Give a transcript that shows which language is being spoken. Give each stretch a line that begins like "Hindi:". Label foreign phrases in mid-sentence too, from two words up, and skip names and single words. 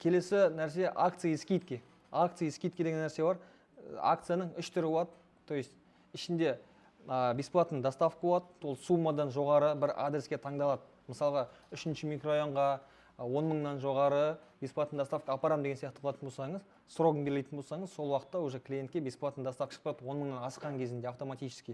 Kazakh: келесі нәрсе
Russian: акции скидки. Акции скидки
Kazakh: деген нәрсе бар. Акцияның 3 түрі болады.
Russian: То есть
Kazakh: ішінде
Russian: бесплатный доставка
Kazakh: болады. Ол суммадан жоғары бір адреске таңдалады. Мысалға 3-ші микрорайонға 10 мыңнан жоғары
Russian: бесплатный доставка
Kazakh: апарам деген сияқты қылатын болсаңыз, срогын белгілейтін болсаңыз, сол уақытта уже клиентке
Russian: бесплатный доставка
Kazakh: шығып тұрады 10 мыңнан асқан кезінде автоматически.